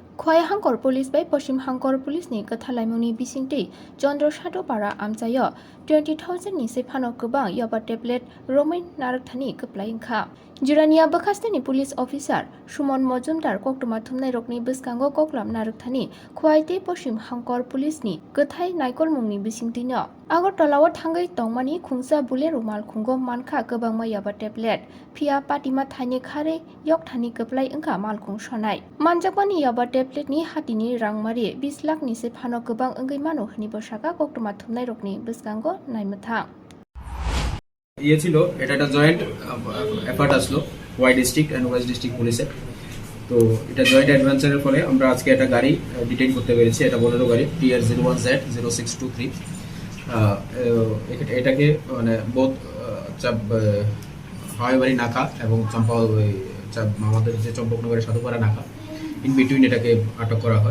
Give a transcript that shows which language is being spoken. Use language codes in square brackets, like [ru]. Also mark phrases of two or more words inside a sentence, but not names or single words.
[trp] খোয়াই হাঙ্কর পুলিশ bai পশ্চিম হাঙ্কর পুলিশ ni kathalaimungi bisingti Chandra Shadopara amchayo 20,000 ni sephano kubang yoba tablet romain narakthani kaplaingkha Jurania Bakastani [en] police officer [trp] Shumon Mojumdar koktuma thumnai rokni biskango koklam narakthani khwaite পশ্চিম হাঙ্কর পুলিশ ni kathai naikol mungni bisingtino Agartalawa thangai tongmani khungsa bule rumal khunggo mankha gobangma yoba tablet phia patima thaini khare yok thani kaplai engkha malkhung sonai manjakmani yoba tablet ni hatini rangmari 20 lakh ni sephano gobang enggai mano hni bosaka koktuma thumnai rokni biskango naimathang [bn] ইয়ে ছিল এটা একটা [en] joint effort [bn] আসলো [en] Y district and West district [bn] পুলিশের। তো এটা [en] joint adventure [bn] ফলে আমরা আজকে একটা গাড়ি ডিটেইন করতে পেরেছি। এটা বোলেরো গাড়ি TR01Z0623। এটাকে মানে বোধ হাওয়াইবাড়ি নাকা এবং আমাদের যে চম্পকনগরের সাধুপাড়া নাকা [en] in between [bn] এটাকে আটক করা হয়।